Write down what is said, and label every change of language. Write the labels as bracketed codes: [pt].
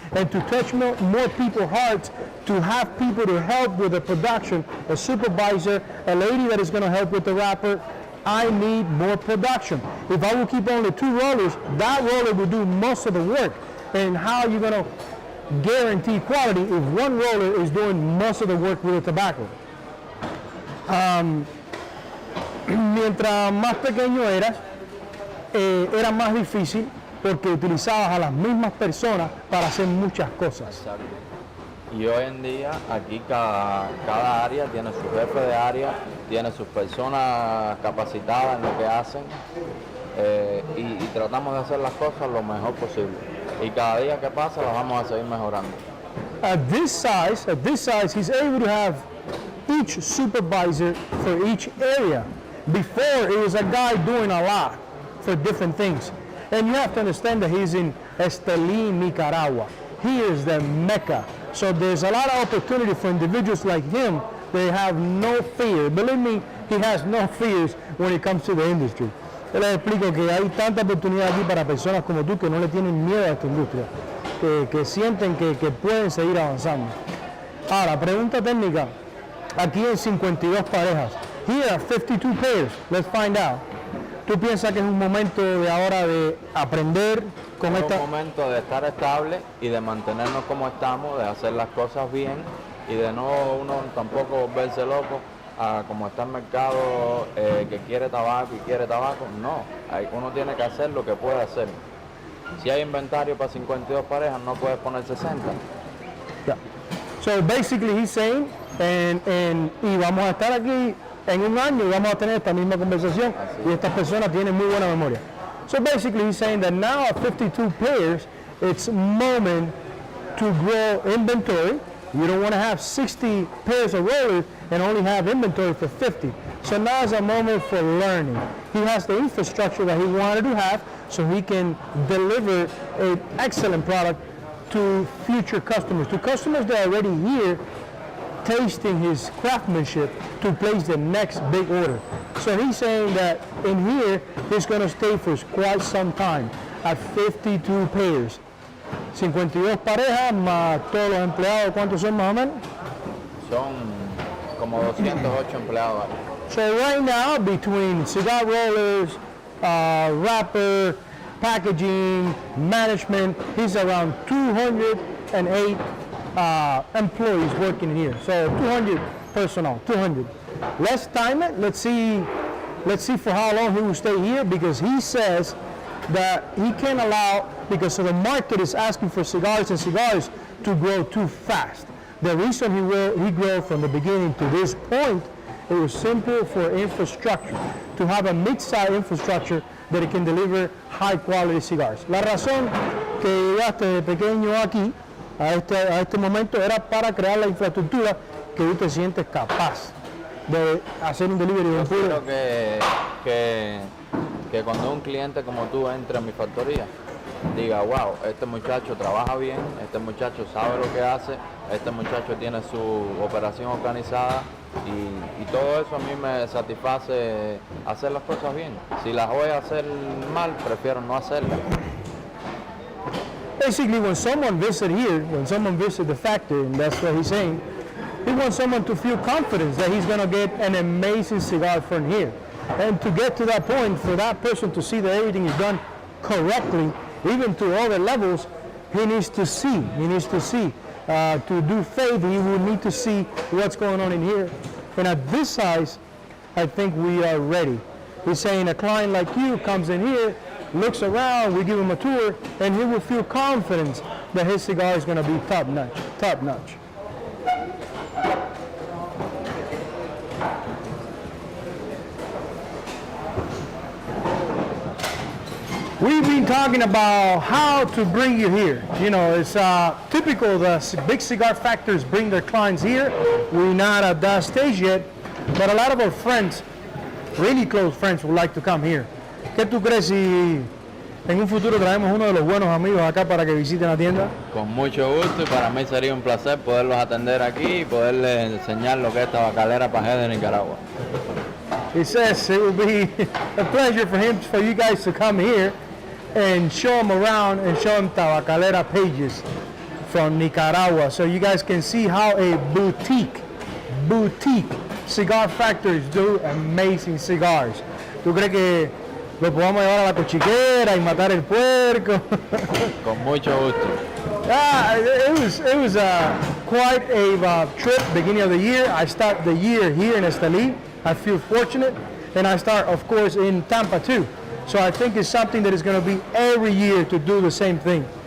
[en] And to touch more people's hearts, to have people to help with the production, a supervisor, a lady that is going to help with the wrapper, I need more production. If I will keep only 2 rollers, that roller will do most of the work. And how are you going to guarantee quality if 1 roller is doing most of the work with the tobacco? [es] Mientras más pequeño eras, era más difícil porque utilizabas a las mismas personas para hacer muchas cosas. Exacto. Y hoy en día aquí cada área tiene su jefe de área, tiene sus personas capacitadas en lo que hacen y tratamos de hacer las cosas lo mejor posible. Y cada día que pasa las vamos a seguir mejorando. [en] At this size, he's able to have each supervisor for each area. Before, it was a guy doing a lot for different things. And you have to understand that he's in Estelí, Nicaragua. He is the Mecca. So there's a lot of opportunity for individuals like him. They have no fear. Believe me, he has no fears when it comes to the industry. [es] Yo les explico que hay tanta oportunidad aquí para personas como tú que no le tienen miedo a esta industria, que sienten que pueden seguir avanzando. Ahora, pregunta técnica. Aquí en 52 parejas. [en] Here are 52 pairs. Let's find out. [es] ¿Tú piensas que es un momento de ahora de aprender con esta? Es un momento de estar estable y de mantenernos como estamos, de hacer las cosas bien y de no uno tampoco volverse loco a como está el mercado que quiere tabaco y quiere tabaco. No, uno tiene que hacer lo que puede hacer. Si hay inventario para 52 parejas, no puedes poner 60. [en] Yeah. So basically he's saying, [es] y vamos a estar aquí en un año y vamos a tener esta misma conversación y estas personas tienen muy buena memoria. [en] So basically he's saying that now at 52 pairs, it's moment to grow inventory. You don't want to have 60 pairs of rollers and only have inventory for 50. So now is a moment for learning. He has the infrastructure that he wanted to have, so he can deliver an excellent product to future customers, to customers that are already here tasting his craftsmanship to place the next big order. So he's saying that in here, he's going to stay for quite some time at 52 pairs. [es] 52 parejas más todos los empleados, ¿cuántos son más o menos? Son como 208 empleados. [en] So right now, between cigar rollers, wrapper, packaging, management, he's around 208 employees working here. So 200 personnel, 200. Let's time it. Let's see for how long he will stay here, because he says that he can't allow, because the market is asking for cigars and cigars to grow too fast. The reason he grew from the beginning to this point, it was simple for infrastructure, to have a mid-size infrastructure that it can deliver high-quality cigars. [es] La razón que llegaste de pequeño aquí, a este momento, era para crear la infraestructura que tú te sientes capaz de hacer un delivery de un puro. Yo creo que cuando un cliente como tú entre a mi factoría, diga, wow, este muchacho trabaja bien, este muchacho sabe lo que hace, este muchacho tiene su operación organizada, y todo eso a mí me satisface hacer las cosas bien. Si las voy a hacer mal, prefiero no hacerlas. [en] Basically, when someone visits here, when someone visits the factory, and that's what he's saying, he wants someone to feel confidence that he's going to get an amazing cigar from here. And to get to that point, for that person to see that everything is done correctly, even to all the levels, he needs to see. He needs to see. To do faith, he will need to see what's going on in here. And at this size, I think we are ready. He's saying a client like you comes in here, looks around, we give him a tour, and he will feel confidence that his cigar is going to be top notch, top notch. We've been talking about how to bring you here. You know, it's typical the big cigar factories bring their clients here. We're not at that stage yet, but a lot of our friends, really close friends, would like to come here. [es] ¿Qué tú crees si en un futuro traemos uno de los buenos amigos acá para que visiten la tienda? Con mucho gusto, y para mí sería un placer poderlos atender aquí y poderles enseñar lo que es tabacalera pajé de Nicaragua. [en] He says it will be a pleasure for you guys to come here and show them around and show them tabacalera pages from Nicaragua, so you guys can see how a boutique cigar factories do amazing cigars. [es] ¿Tú crees que lo podamos llevar a la cochiquera y matar el puerco? Con mucho gusto. [en] It was quite a trip beginning of the year. I start the year here in Estelí. I feel fortunate, and I start, of course, in Tampa too. So I think it's something that is going to be every year to do the same thing.